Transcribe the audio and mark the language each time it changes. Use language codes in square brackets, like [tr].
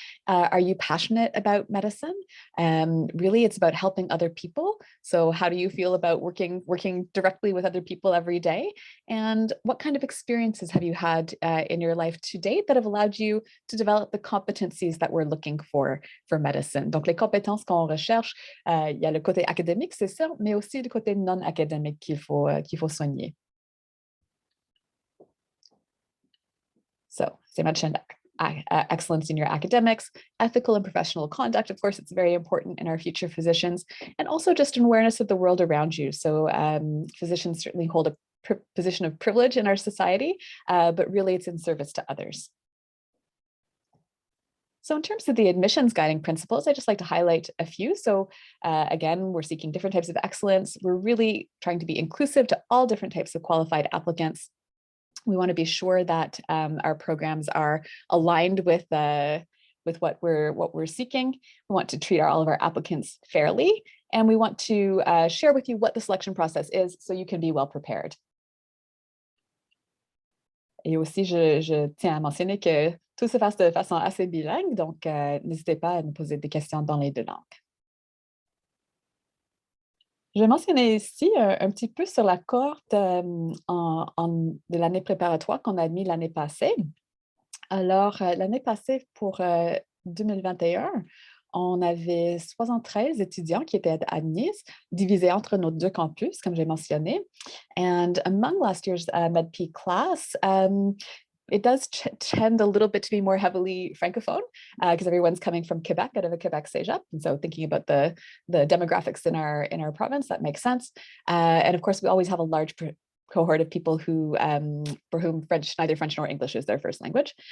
[en] Are you passionate about medicine? Really, it's about helping other people. So how do you feel about working directly with other people every day? And what kind of experiences have you had in your life to date that have allowed you to develop the competencies that we're looking for medicine? [fr] Donc, les compétences qu'on recherche, il y a le côté académique, c'est ça, mais aussi le côté non académique qu'il faut soigner. [en] So, as I mentioned, excellence in your academics, ethical and professional conduct. Of course, it's very important in our future physicians, and also just an awareness of the world around you. So physicians certainly hold a position of privilege in our society, but really it's in service to others. So in terms of the admissions guiding principles, I just like to highlight a few. So again, we're seeking different types of excellence. We're really trying to be inclusive to all different types of qualified applicants. We want to be sure that our programs are aligned with what we're seeking. We want to treat all of our applicants fairly, and we want to share with you what the selection process is so you can be well prepared. [fr] Et aussi, je tiens à mentionner que tout se passe de façon assez bilingue, donc n'hésitez pas à nous poser des questions dans les 2 langues. Je vais mentionner ici un petit peu sur la cohorte de l'année préparatoire qu'on a admis l'année passée. Alors, l'année passée, pour 2021, on avait 73 étudiants qui étaient admis, divisés entre nos 2 campus, comme j'ai mentionné. [en] And among last year's medp class, it does tend a little bit to be more heavily francophone because everyone's coming from Quebec, out of a Quebec cégep. And so thinking about the demographics in our province, that makes sense. And of course, we always have a large cohort of people who for whom neither French nor English is their first language.